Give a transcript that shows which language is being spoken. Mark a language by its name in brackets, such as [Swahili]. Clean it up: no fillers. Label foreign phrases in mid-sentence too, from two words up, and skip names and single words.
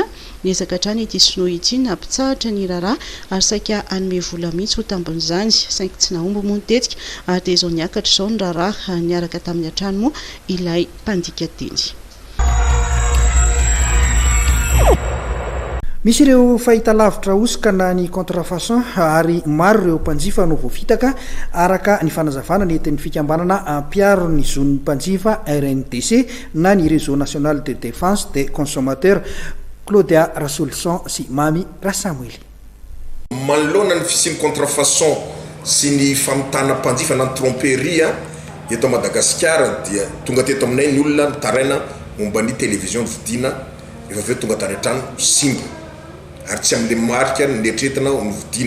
[Malagasy] Niezaka hatrany ity Sinoa ity nampitsahatra ny raharaha ary saika anome vola mihitsy ho tambon'izany saingy tsy nahomby moa nitetika ary dia izao niakatra izao ny raharaha niaraka tamin'ny an-trano moa ilay mpandika teny. Misy ireo fahita lavitra osika na ny contrefaçon ary maro ireo mpanjifa no voafitaka araka ny fanazavana nentin'ny fikambanana ampiaro ny zon'ny mpanjifa RNDC na ny réseau national de défense des consommateurs. Claudia Rasolson sy Mami Rasamuel. Manoloana ny fisian'ny contrefaçon sy ny famitana mpanjifa na ny tromperie eto Madagasikara dia tonga teto aminay ny olona mitaraina momba ny télévision vidiana efa aveo tonga tany an-trano simba ary tsy amin'le marika netretina ny vidiana.